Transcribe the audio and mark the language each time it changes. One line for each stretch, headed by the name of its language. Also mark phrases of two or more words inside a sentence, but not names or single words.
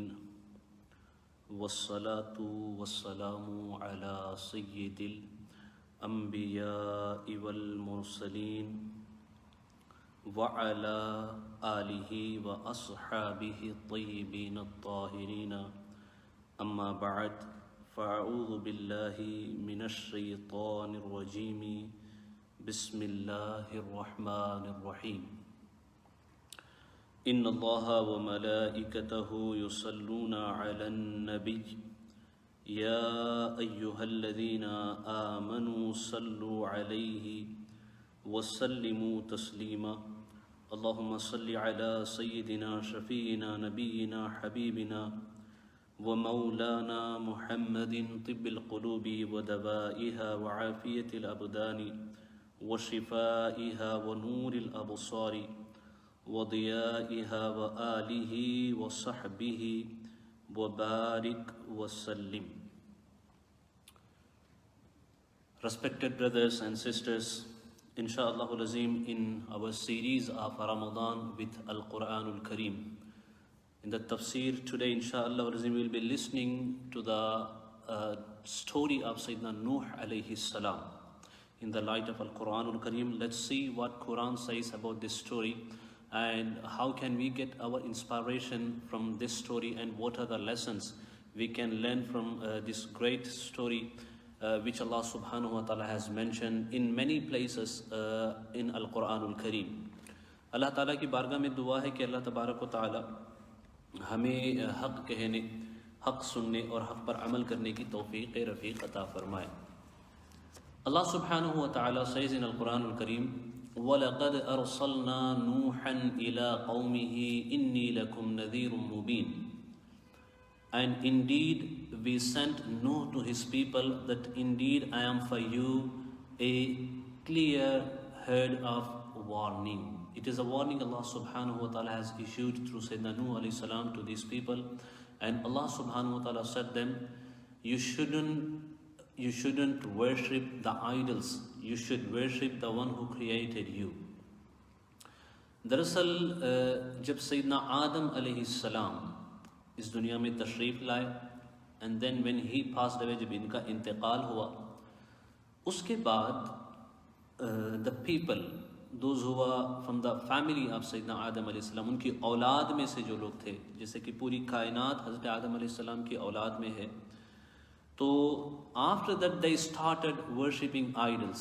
Arabic: والصلاة والسلام على سيد الأنبياء والمرسلين وعلى آله وأصحابه الطيبين الطاهرين أما بعد فأعوذ بالله من الشيطان الرجيم بسم الله الرحمن الرحيم. إن الله وملائكته يصلون على النبي يا أيها الذين آمنوا صلوا عليه وسلموا تسليما. اللهم صل على سيدنا شفيعنا نبينا حبيبنا ومولانا محمد طب القلوب ودوائها وعافية الأبدان وشفائها ونور الأبصار وضيائها وعلى آله وصحبه وبارك وسلم.
English: Respected brothers and sisters,
Arabic: إن شاء الله العظيم,
English: in our series of Ramadan with Al-Quranul Kareem, in the tafsir today,
Arabic: إن شاء الله العظيم,
English: we will be listening to the story of Sayyidina Nuh
Arabic: عليه السلام.
English: In the light of Al-Quranul Kareem, let's see what Quran says about this story and how can we get our inspiration from this story and what are the lessons we can learn from this great story which Allah
Arabic: سبحانه وتعالى
English: has mentioned in many places in Al-Quranul Kareem.
Hindi: Allah ta'ala की बारगाह में दुआ है कि अल्लाह
Arabic: تبارك وتعالى
Hindi: हमें हक़ कहने, हक़ सुनने और हक़ पर अमल करने की तौफ़ीक़ रफ़ीक़ अता फ़रमाए।
English: Allah
Arabic: سبحانه وتعالى
English: says in Al-Quranul Kareem,
Arabic: وَلَقَدْ أَرْسَلْنَا نُوحًا إِلَىٰ قَوْمِهِ إِنِّي لَكُمْ نَذِيرٌ مُبِينٌ.
English: And indeed we sent Nuh to his people that indeed I am for you a clear herd of warning. It is a warning Allah
Arabic: سبحانه وتعالى
English: has issued through Sayyidina Nuh
Arabic: عليه السلام
English: to these people, and Allah
Arabic: سبحانه وتعالى
English: said them, you shouldn't worship the idols, you should worship the one who created you.
Hindi: दरअसल जब सैयदना आदम
Arabic: عليه السلام
Hindi: इस दुनिया में तशरीफ़ लाए,
English: and then when he passed away,
Hindi: जब इनका इंतकाल हुआ, उसके बाद
English: the people those
Hindi: हुआ
English: from the family of
Hindi: सैयदना आदम
Arabic: عليه السلام,
Hindi: उनकी औलाद में से जो लोग थे, जैसे कि पूरी कायनात हज़रत आदम
Arabic: عليه السلام
Hindi: की औलाद में है, तो
English: after that they started worshipping idols.